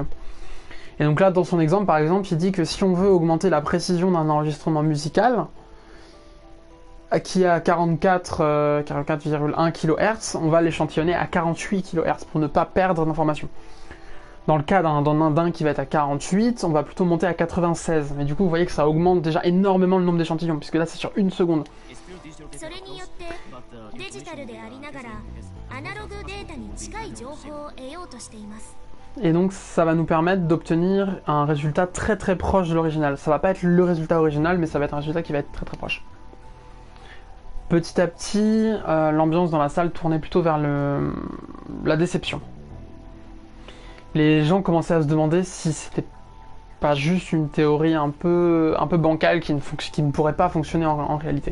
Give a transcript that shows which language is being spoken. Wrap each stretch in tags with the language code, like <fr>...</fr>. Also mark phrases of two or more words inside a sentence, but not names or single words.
<fr>Et donc là, dans son exemple, par exemple, il dit que si on veut augmenter la précision d'un enregistrement musical, qui est à 44,1 kHz, on va l'échantillonner à 48 kHz pour ne pas perdre d'informations. Dans le cas d'un qui va être à 48, on va plutôt monter à 96. Mais du coup, vous voyez que ça augmente déjà énormément le nombre d'échantillons, puisque là, c'est sur une seconde.</fr> <ja>それによってデジタルでありながらアナログデータに近い情報を得ようとしています。</ja> <fr>Et donc, ça va nous permettre d'obtenir un résultat très très proche de l'original. Ça va pas être le résultat original, mais ça va être un résultat qui va être très très proche. Petit à petit, l'ambiance dans la salle tournait plutôt vers la déception. Les gens commençaient à se demander si c'était pas juste une théorie un peu bancale qui ne pourrait pas fonctionner en réalité.</fr>